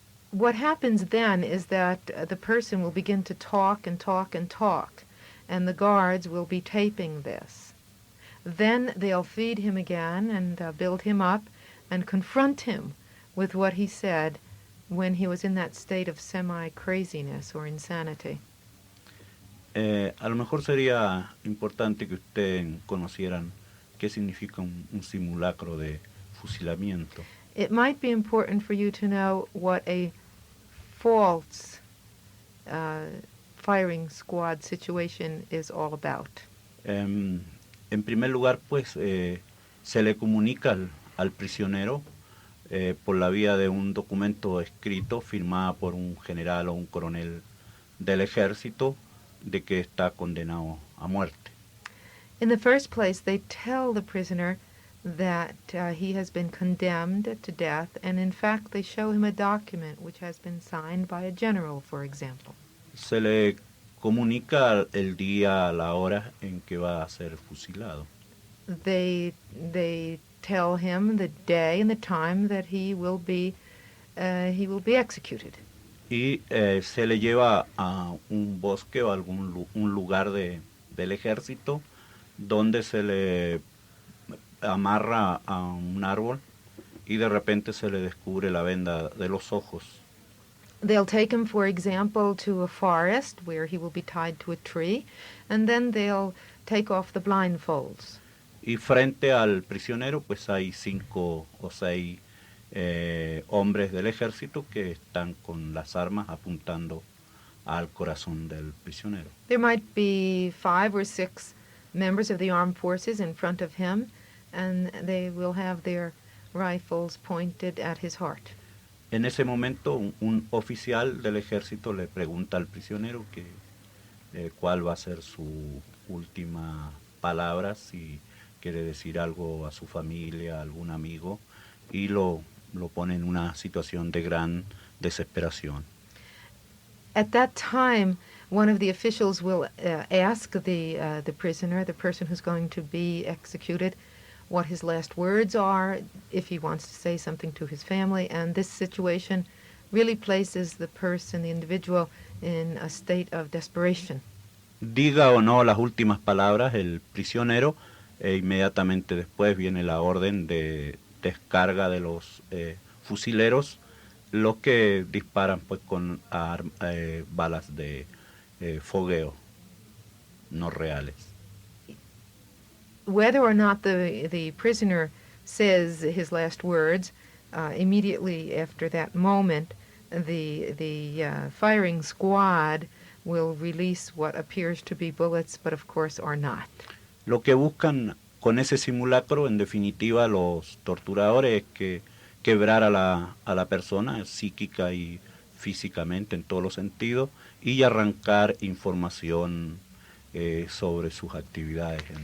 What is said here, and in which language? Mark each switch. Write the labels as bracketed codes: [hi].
[en] What happens then is that the person will begin to talk and talk and talk, and the guards will be taping this. Then they'll feed him again and build him up and confront him with what he said when he was in that state of semi-craziness or insanity. [es] A lo mejor sería importante que ustedes conocieran qué significa un simulacro de fusilamiento. [en] It might be important for you to know what a false firing squad situation is all about. [es] En primer lugar, pues, se le comunica al prisionero por la vía de un documento escrito firmado por un general o un coronel del ejército de que está condenado a muerte. [en] In the first place, they tell the prisoner that he has been condemned to death, and in fact they show him a document which has been signed by a general, for example. [es] Se le comunica el día, la hora en que va a ser fusilado. [en] They tell him the day and the time that he will be executed. [es] Y se le lleva a un bosque o un lugar del ejército donde se le amarra a un árbol y de repente se le descubre la venda de los ojos. [en] They'll take him, for example, to a forest where he will be tied to a tree, and then they'll take off the blindfolds. [es] Y frente al prisionero pues hay 5 o 6 hombres del ejército que están con las armas apuntando al corazón del prisionero. [en] There might be 5 or 6 members of the armed forces in front of him, and they will have their rifles pointed at his heart. [es] En ese momento, un oficial del ejército le pregunta al prisionero cuál va a ser su última palabra, si quiere decir algo a su familia, a algún amigo, y lo pone en una situación de gran desesperación. [en] At that time, one of the officials will ask the prisoner, the person who's going to be executed, what his last words are, if he wants to say something to his family, and this situation really places the person, the individual, in a state of desperation. [es] Diga o no las últimas palabras el prisionero, inmediatamente después viene la orden de descarga de los fusileros, los que disparan pues con balas de fogueo no reales. [en] Whether or not the prisoner says his last words, immediately after that moment, the firing squad will release what appears to be bullets, but of course are not. [es] Lo que buscan con ese simulacro, en definitiva, los torturadores, es que quebrar a la persona psíquica y físicamente en todos los sentidos y arrancar información sobre sus actividades.